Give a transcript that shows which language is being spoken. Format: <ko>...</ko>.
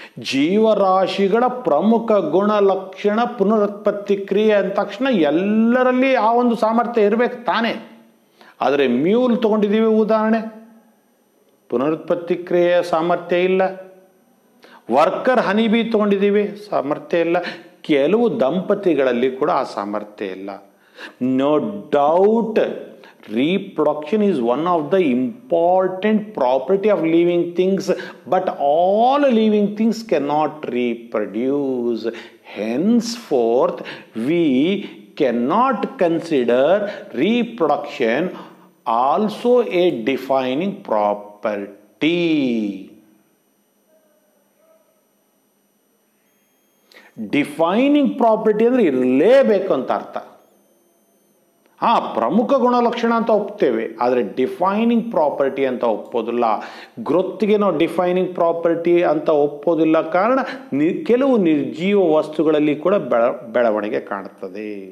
<kn>ಜೀವರಾಶಿಗಳ ಪ್ರಮುಖ ಗುಣಲಕ್ಷಣ ಪುನರುತ್ಪತ್ತಿ ಕ್ರಿಯೆ ಅಂದ ತಕ್ಷಣ ಎಲ್ಲರಲ್ಲಿ ಆ ಒಂದು ಸಾಮರ್ಥ್ಯ ಇರಬೇಕು ತಾನೇ. ಆದರೆ ಮ್ಯೂಲ್ ತಗೊಂಡಿದ್ದೀವಿ ಉದಾಹರಣೆ, ಪುನರುತ್ಪತ್ತಿ ಕ್ರಿಯೆಯ ಸಾಮರ್ಥ್ಯ ಇಲ್ಲ. ವರ್ಕರ್ ಹನಿಬಿ ತಗೊಂಡಿದ್ದೀವಿ, ಸಾಮರ್ಥ್ಯ ಇಲ್ಲ. ಕೆಲವು ದಂಪತಿಗಳಲ್ಲಿ ಕೂಡ ಆ ಸಾಮರ್ಥ್ಯ ಇಲ್ಲ.</kn> <en>No doubt reproduction is one of the important property of living things, but all living things cannot reproduce. Henceforth we cannot consider reproduction also a defining property.</en> <kn>Defining property ಅಂದ್ರೆ ಇರಲೇಬೇಕು ಅಂತ ಅರ್ಥ. ಪ್ರಮುಖ ಗುಣಲಕ್ಷಣ ಅಂತ ಒಪ್ತೇವೆ, ಆದರೆ ಡಿಫೈನಿಂಗ್ ಪ್ರಾಪರ್ಟಿ ಅಂತ ಒಪ್ಪೋದಿಲ್ಲ. ಗ್ರೋತ್ಗೆ ನಾವು ಡಿಫೈನಿಂಗ್ ಪ್ರಾಪರ್ಟಿ ಅಂತ ಒಪ್ಪೋದಿಲ್ಲ. ಕಾರಣ ಕೆಲವು ನಿರ್ಜೀವ ವಸ್ತುಗಳಲ್ಲಿ ಕೂಡ ಬೆಳವಣಿಗೆ ಕಾಣುತ್ತದೆ.</kn>